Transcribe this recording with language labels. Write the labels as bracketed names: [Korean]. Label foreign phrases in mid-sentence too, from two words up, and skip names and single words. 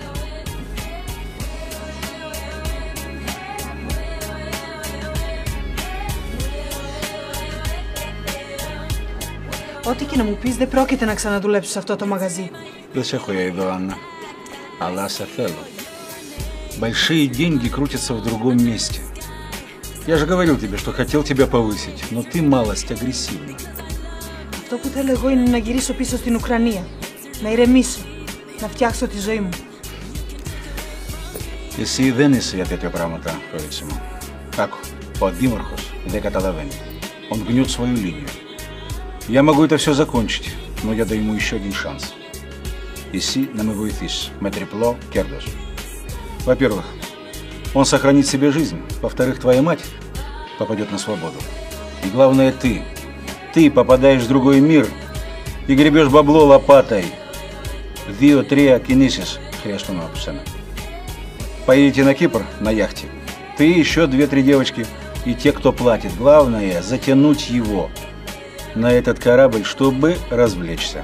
[Greek] Ό,τι και να μου πεις, δεν πρόκειται να ξαναδουλέψω σε αυτό το μαγαζί. Δεν σε έχω я εδώ, Άννα. Αλλά σε θέλω. [Russian] Большие деньги крутятся в другом месте. Я же говорил тебе, что хотел тебя повысить, но ты малость агрессивна. [Greek] Αυτό που θέλω εγώ είναι να γυρίσω πίσω στην Ουκρανία. Να ηρεμήσω. Να φτιάξω τη ζωή μου. Εσύ δεν είσαι για τέτοια πράγματα, κορίτσι μου. Άκου, ο αντίμαρχος δεν καταλαβαίνει. [Russian] Он гнет свою линию. Я могу это все закончить, но я даю ему еще один шанс. [Greek] εσύ να με βοηθήσεις με τριπλό κέρδος. [Russian] Во-первых, он сохранит себе жизнь. Во-вторых, твоя мать попадет на свободу. И главное, ты попадаешь в другой мир и гребешь бабло лопатой. [Greek] 2-3 кінήσεις χρειαστούν από σένα. [Russian] Поедете на Кипр на яхте. Ты, еще 2-3 девочки и те, кто платит. Главное, затянуть его на этот корабль, чтобы развлечься.